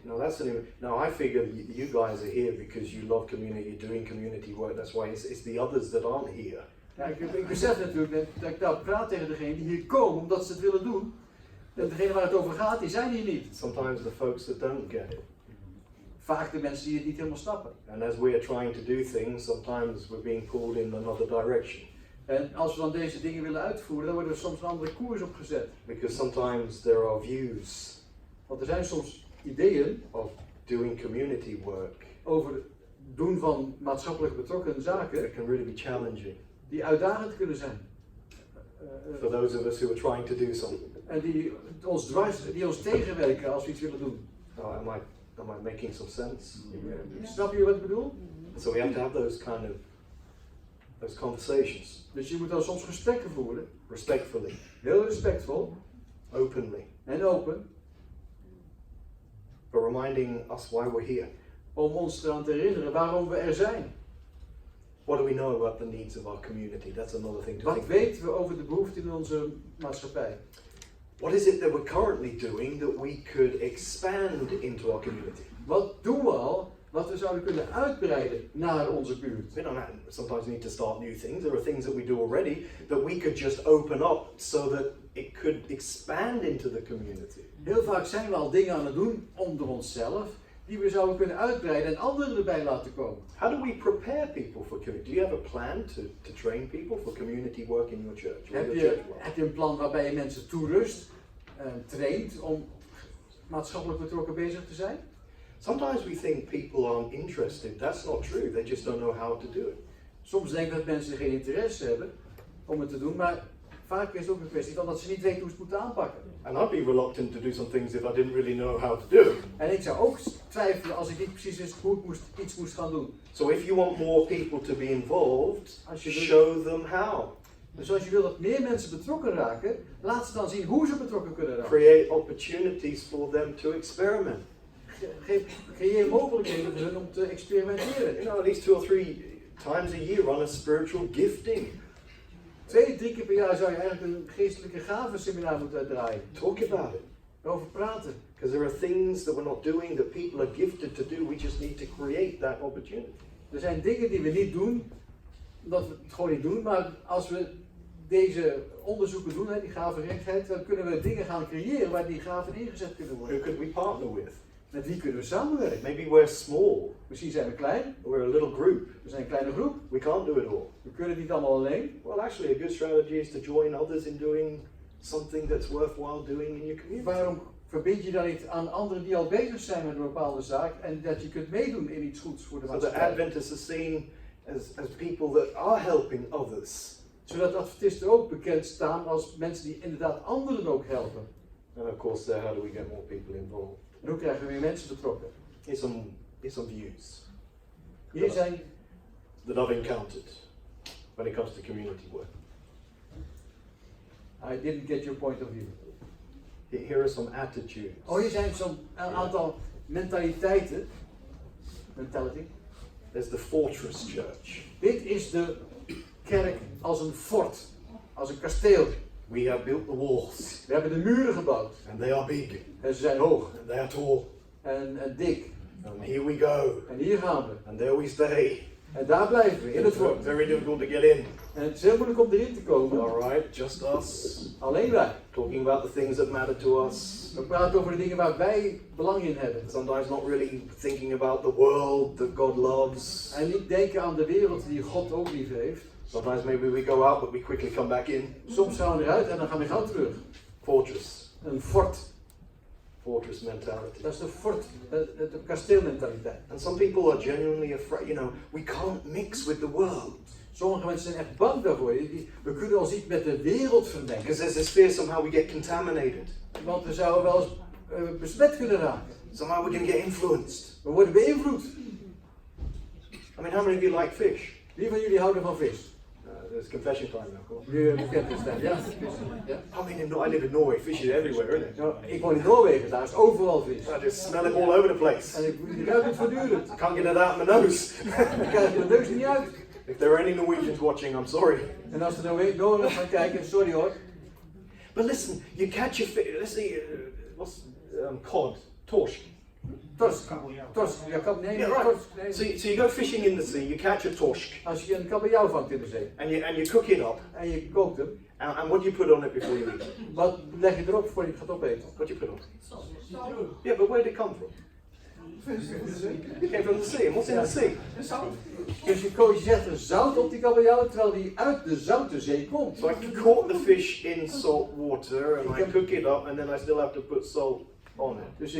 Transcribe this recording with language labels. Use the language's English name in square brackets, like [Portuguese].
[English] Now I figure you guys are here because you love community, you're doing community work, that's why it's the others that aren't here. [Dutch] Ja, ik besef natuurlijk dat ik daar praat tegen degenen die hier komen omdat ze het willen doen. En degenen waar het over gaat, die zijn hier niet. [English] Sometimes the folks that don't get it. [Dutch] Vaak de mensen die het niet helemaal snappen. [English] And as we are trying to do things, sometimes we're being pulled in another direction. [Dutch] En als we dan deze dingen willen uitvoeren, dan worden er soms een andere koers op gezet. [English] Because sometimes there are views [Dutch] Want er zijn soms ideeën [English] of doing community work [Dutch] over het doen van maatschappelijk betrokken zaken [English] that can really be challenging [Dutch] die uitdagend kunnen zijn. [English] for those of us who are trying to do something. [Dutch] En die ons tegenwerken als we iets willen doen. [English] Am I making some sense? [Dutch] Snap je wat ik bedoel? [English] So we have to have those conversations [Dutch] Dus je moet dan soms gesprekken voeren, [English] respectfully, [Dutch] heel respectvol [English] openly, [Dutch] en open, [English] but reminding us why we're here. [Dutch] om ons eraan te herinneren waarom we er zijn. [English] What do we know about the needs of our community? That's another thing to [Dutch] Wat [English] think [Dutch] weten we over de behoeften in onze maatschappij? [English] What is it that we're currently doing that we could expand into our community? [Dutch] Wat doen we al wat we zouden kunnen uitbreiden naar onze buurt? [English] We don't sometimes need to start new things. There are things that we do already that we could just open up so that it could expand into the community. [Dutch] Heel vaak zijn we al dingen aan het doen onder onszelf die we zouden kunnen uitbreiden en anderen erbij laten komen. [English] How do we prepare people for community? Do you have a plan to train people for community work in your church? [Dutch] Heb je een plan waarbij je mensen toerust, traint om maatschappelijk betrokken bezig te zijn? [English] Sometimes we think people aren't interested. That's not true. They just don't know how to do it. [Dutch] Soms denken we dat mensen geen interesse hebben om het te doen, maar vaak is het ook een kwestie van dat ze niet weten hoe ze het moeten aanpakken. [English] And I'd be reluctant to do some things if I didn't really know how to do it. [Dutch] En ik zou ook twijfelen als ik niet precies wist hoe ik iets moest gaan doen. [English] So if you want more people to be involved, show them how. [Dutch] Dus als je wil dat meer mensen betrokken raken, laat ze dan zien hoe ze betrokken kunnen raken. [English] Create opportunities for them to experiment. [Dutch] Creëer mogelijkheden voor hen om te experimenteren. [English] You know, at least 2 or 3 times a year run a spiritual gifting. [Dutch] 2, 3 keer per jaar zou je eigenlijk een geestelijke gavenseminar moeten uitdraaien. [English] Talk about it. [Dutch] Erover praten. [English] Because there are things that we're not doing that people are gifted to do. We just need to create that opportunity. [Dutch] Er zijn dingen die we niet doen, omdat we het gewoon niet doen, maar als we deze onderzoeken doen, die gavenrijkheid, dan kunnen we dingen gaan creëren waar die gaven ingezet kunnen [English] Who [Dutch] worden. [English] could we partner with? [Dutch] Met wie kunnen we samenwerken? [English] Maybe we're small. [Dutch] Misschien zijn we klein, [English] We're a little group. [Dutch] we zijn een kleine groep, [English] We can't do it all. [Dutch] we kunnen het niet allemaal alleen. [English] Well, actually, a good strategy is to join others in doing something that's worthwhile doing in your community. [Dutch] Waarom verbind je dan niet aan anderen die al bezig zijn met een bepaalde zaak en dat je kunt meedoen in iets goeds voor de [English] So the [Dutch] maatschappij? [English] Adventists are seen as people that are helping others. [Dutch] Zodat Adventisten ook bekend staan als mensen die inderdaad anderen ook helpen. [English] And of course, how do we get more people involved? [Dutch] En hoe krijgen we meer mensen betrokken? [English] Here's some views [Dutch] Hier zijn, [English] that I've encountered when it comes to community work. I didn't get your point of view. Here are some attitudes. [Dutch] Oh, hier zijn zo'n aantal mentaliteiten. [English] Mentality. There's the Fortress Church. [Dutch] Dit is de kerk als een fort, als een kasteel. [English] We have built the walls, [Dutch] We hebben de muren gebouwd [English] and they are big, [Dutch] en ze zijn hoog [English] and they are tall. [Dutch] en dik. [English] And here we go, [Dutch] En hier gaan we. [English] and there we stay. [Dutch] En daar blijven we, in het [English] It's [Dutch] fort. [English] very difficult to get in. [Dutch] En het is heel moeilijk om erin te komen. [English] Alright, just us. [Dutch] Alleen wij. [English] Talking about the things that matter to us. [Dutch] We praten over de dingen waar wij belang in hebben. [English] Sometimes not really thinking about the world that God loves. [Dutch] En niet denken aan de wereld die God ook lief heeft. [English] Sometimes maybe we go out, but we quickly come back in. [Dutch] Soms gaan we eruit en dan gaan we gauw terug. [English] Fortress. [Dutch] Een fort. [English] Fortress mentality. [Dutch] Dat is de fort, de kasteelmentaliteit. [English] And some people are genuinely afraid, we can't mix with the world. [Dutch] Sommige mensen zijn echt bang daarvoor. We kunnen ons niet met de wereld vermengen. [English] Because there's this fear somehow we get contaminated. [Dutch] Want we zouden wel eens besmet kunnen raken. [English] Somehow we're going to get influenced. [Dutch] We worden beïnvloed. [English] I mean, how many of you like fish? [Dutch] Wie van jullie houden van vis? [English] There's confession time now, cool. [Dutch] Nu bekend is dat, ja. Ja. [English] I mean, I live in Norway, fish is everywhere, isn't it? [Dutch] Nou, ik woon in Noorwegen, daar is overal vis. [English] I just smell it all over the place. [Dutch] En ik ruik het voortdurend. [English] Can't get it out of my nose. [Dutch] Ik krijg de neus niet uit. [English] If there are any Norwegians watching, I'm sorry. [Dutch] En als er Noren gaan kijken, sorry hoor. [English] But listen, you catch a fish, let's see, what's cod, torsk. [Dutch] Torsk. Torsk. Ja, nee, [English] Yeah, right. [Dutch] torsk. Nee. [English] So you go fishing in the sea, you catch a torsk, [Dutch] Als je een kabeljauw vangt in de zee [English] and you cook it up, [Dutch] en je kookt hem, [English] and what do you put on it before you eat it? [Dutch] wat leg je erop voor je het gaat opeten? [English] What do you put on? Yeah, but where did it come from? It came from the sea. And what's in the sea? [Dutch] Dus je zet er zout op die kabeljauw terwijl die uit de zoute zee komt. [English] So I caught the fish in salt water, and I cook it up, and then I still have to put salt on it.